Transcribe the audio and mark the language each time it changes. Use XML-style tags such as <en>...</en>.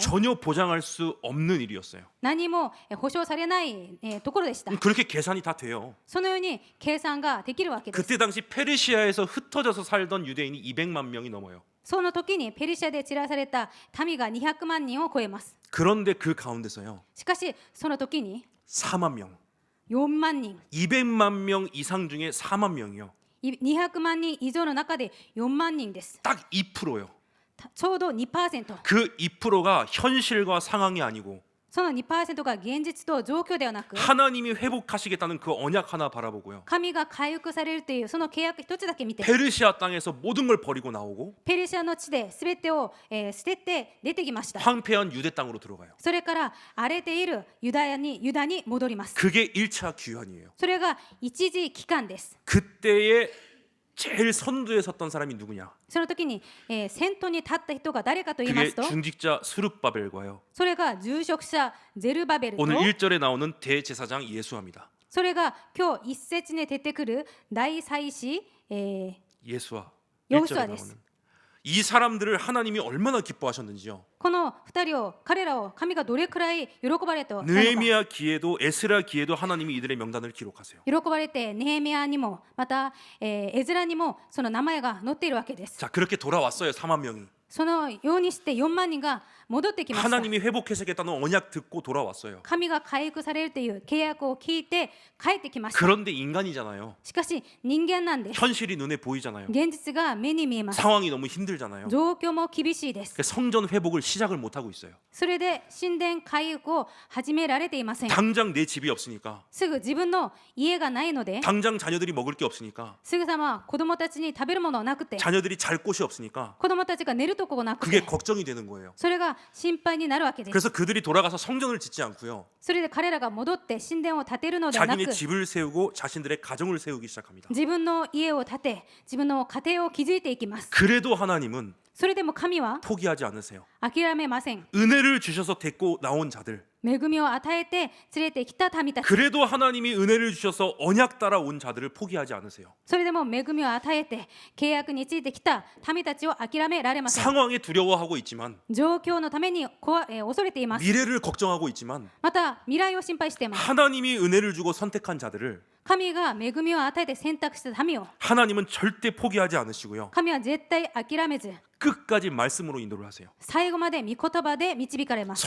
<ko>전혀 보장할 수 없는 일이었어요.</ko> <ja>何も保証されないところでした。</ja> <ko>그렇게 계산이 다 돼요.</ko> <ja>そのように計算ができるわけです。</ja> <ko>그때 당시 페르시아에서 흩어져서 살던 유대인이 200만 명이 넘어요.</ko> <ja>その時にペルシャで散らされた民が200万人を超えます。</ja> <ko>그런데 그 가운데서요</ko> <ja>しかしその時に</ja> <ko>4만 명,</ko> <ja>4万人</ja> <ko>200만 명 이상 중에 4만 명이요.</ko> <ja>200万人以上の中で4万人です。</ja> <ko>딱 2%요.</ko> <ja>ちょうど 2%。</ja> <ko>그 2%가 현실과 상황이 아니고</ko> <ja>その 2% が現実と状況ではなく</ja> <ko>하나님이 회복하시겠다는 그 언약 하나 바라보고요.</ko> <ja>神が回復されるというその契約一つだけ見て</ja> <ko>페르시아 땅에서 모든 걸 버리고 나오고</ko> <ja>ペルシャの地で全てを捨てて出てきました。</ja> <ko>황폐한 유대 땅으로 들어가요.</ko> <ja>それから荒れているユダに戻ります。</ja> <ko>그게 1차 귀환이에요.</ko> <ja>それが一時期間です。</ja> <ko>그때에 제일 선두에 섰던 사람이 누구냐?</ko> <ja>その時に、先頭に立った人が誰かと言いま</ja> <ko>그게</ko> <ja>すと</ja> <ko>중직자 스룹바벨과요.</ko> <ja>それが住職者ゼルバベルと</ja> <ko>오늘 1절에 나오는 대제사장 예수아입니다.</ko> <ja>それが今日一節に出てくる大祭司、</ja> <ko>예수아. 여호수아 1절에</ko> <ja>です.</ja> <ko>나오는 이 사람들을 하나님이 얼마나 기뻐하셨는지요.</ko> <ja>この2人を彼らを神がどれくらい喜ばれたのか</ja> <ko>느헤미야 기에도 에스라 기에도 하나님이 이들의 명단을 기록하세요.</ko> <ja>喜ばれてネヘミヤにもまた、エズラにもその名前が載っているわけです。</ja> <ko>자, 그렇게 돌아왔어요. 4만 명이.</ko> <ja>そのようにして4万人が戻ってきました。</ja> <ko>하나님이 회복하시겠다는 언약 듣고 돌아왔어요.</ko> <ja>神が回復されるという契約を聞いて帰ってきました。</ja> <ko>그런데 인간이잖아요.</ko> <ja>しかし人間なんです。</ja> <ko>현실이 눈에 보이잖아요.</ko> <ja>現実が目に見えます。</ja> <ko>상황이 너무 힘들잖아요.</ko> <ja>状況も厳しいです。</ja> <ko>그러니까 성전 회복을 시작을 못 하고 있어요.</ko> <ja>それで神殿回復を始められていません。</ja> <ko>당장 내 집이 없으니까,</ko> <ja>すぐ自分の家がないので</ja> <ko>당장 자녀들이 먹을 게 없으니까,</ko> <ja>すぐさま子供たちに食べるものがなくて</ja> <ko>자녀들이 잘 곳이 없으니까</ko> <ja>子供たちが寝るとこがなく</ja> <ko>그게</ko> <ja>て</ja> <ko>걱정이 되는 거예요.</ko> <ja>それが心配になるわけです。</ja> <ko>그래서 그들이 돌아가서 성전을 짓지 않고요.</ko> <ja>それで彼らが戻って神殿を建てるのではなく</ja> <ko>자기네 집을 세우고 자신들의 가정을 세우기 시작합니다.</ko> <ja>自分の家を建て自分の家庭を築いていきます。</ja> <ko>그래도 하나님은</ko> <ja>それでも神は</ja> <ko>포기하지 않으세요.</ko> <ja>諦めません。</ja> <ko>은혜를 주셔서 데리고 나온 자들,</ko> <ja>恵みを与えて連れてきた民たち、</ja> <ko>그래도 하나님이 은혜를 주셔서 언약 따라 온 자들을 포기하지 않으세요.</ko> <ja>それでも恵みを与えて契約についてきた民たちを諦められません。</ja> <ko>상황에 두려워하고 있지만,</ko> <ja>状況のために恐れています。</ja> <ko>미래를 걱정하고 있지만,</ko> <ja>また未来を心配しています。</ja> <ko>하나님이 은혜를 주고 선택한 자들을</ko> <ja>神が恵みを与えて選択した民を</ja> <ko>하나님은 절대 포기하지 않으시고요.</ko> <ja>神は絶対諦めず</ja> <ko>끝까지 말씀으로 인도를 하세요.</ko> <ja>最後まで御言葉で導かれます。</ja>